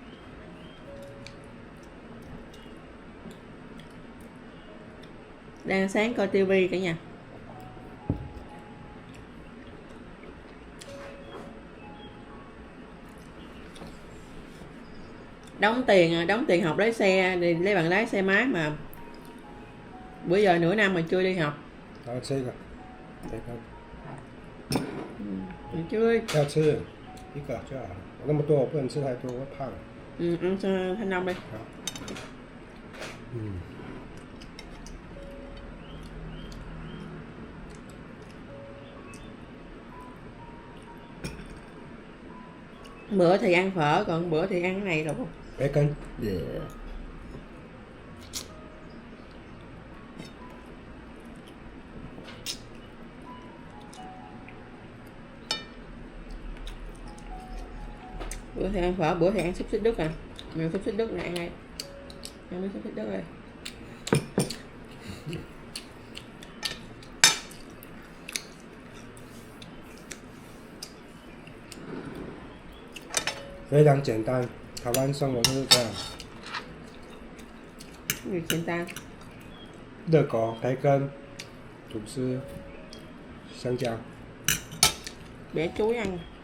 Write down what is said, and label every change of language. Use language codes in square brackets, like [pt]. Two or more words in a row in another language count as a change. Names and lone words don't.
[vi] Đang sáng coi tivi cả nhà. Đóng tiền học lái xe thì lấy bằng lái xe máy mà bữa giờ nửa năm mà chưa đi học. [zh] 然后吃一个培根。 [vi] Chưa. [zh] 要吃一个就好了，我那么多我不能吃太多，会胖。 [vi] Ăn thanh long đi. Bữa thì ăn phở, còn bữa thì ăn cái này rồi. [zh] 培根。 [vi] Bữa thì ăn phở, bữa thì ăn xúc xích Đức à. Mình xúc xích Đức này ăn đây. Ăn xúc xích Đức đây. [zh] 非常简单，台湾生活就是这样。 Việc简单. 热狗、培根、吐司、香蕉。 [vi] Để chuối ăn.